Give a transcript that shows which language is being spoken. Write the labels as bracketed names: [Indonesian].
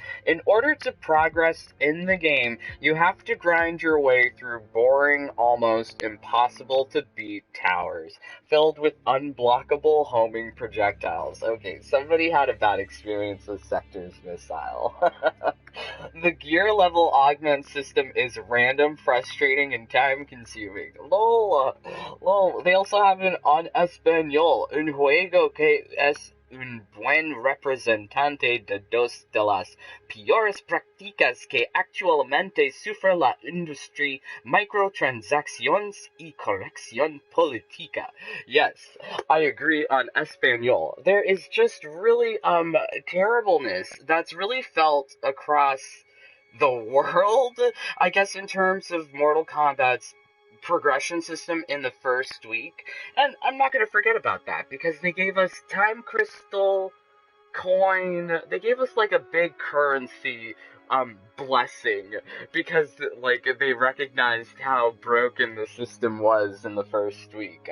[English] In order to progress in the game, you have to grind your way through boring, almost impossible to beat towers, filled with unblockable homing projectiles. Okay, somebody had a bad experience with Sector's missile. The gear level augment system is random, frustrating, and time-consuming. Lol. They also have an [Spanish] en español, un juego que es un buen representante de dos de las peores prácticas que actualmente sufre la industria, microtransacciones y corrección política. [English] Yes, I agree on Espanol. There is just really, terribleness that's really felt across the world, I guess, in terms of Mortal Kombat's progression system in the first week. And I'm not going to forget about that, because they gave us time crystal, coin, they gave us like a big currency blessing, because like they recognized how broken the system was in the first week.